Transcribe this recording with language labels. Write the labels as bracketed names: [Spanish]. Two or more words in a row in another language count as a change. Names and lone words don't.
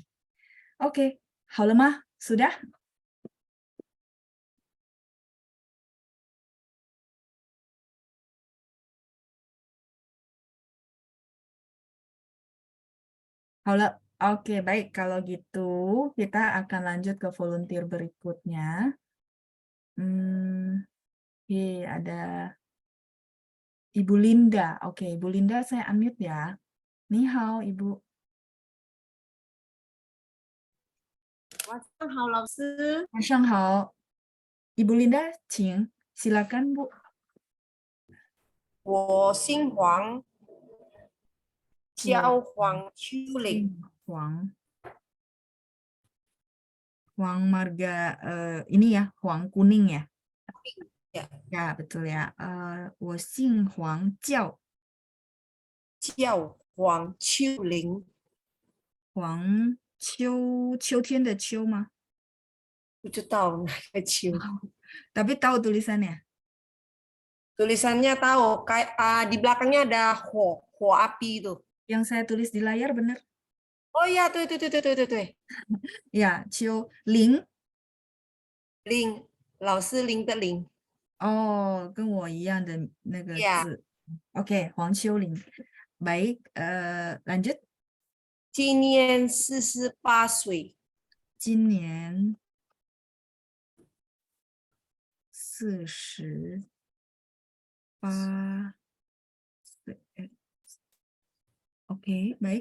[Indonesian] Oke, [Chinese] 好了吗? [Indonesian] Sudah? Oke, baik. Kalau gitu, kita akan lanjut ke volunteer berikutnya. Oke, ada Ibu Linda. Oke, Ibu Linda saya unmute ya. [Chinese] 你好, Ibu. 晚上好，老师。晚上好。 [Indonesian] Ibu Linda, 请 silakan Bu. [Chinese] 我姓黄，叫黄秋玲。 [Indonesian] Huang marga ini ya, Huang kuning ya. Ya. Ya, betul ya. [Chinese] 我姓黄叫叫黄秋玲，秋天的秋吗？不知道哪个秋。 [Indonesian] Tapi tahu tulisannya. Tulisannya tahu, di belakangnya ada ho api itu. Yang saya tulis di layar benar? Oh iya, tuh. Ya, [Chinese] 秋林。林，老师林的林。哦，跟我一样的那个呀，字。OK，黄秋玲。 [Indonesian] Baik, lanjut. [Chinese] 今年48岁。今年48岁。 [Indonesian] OK，baik.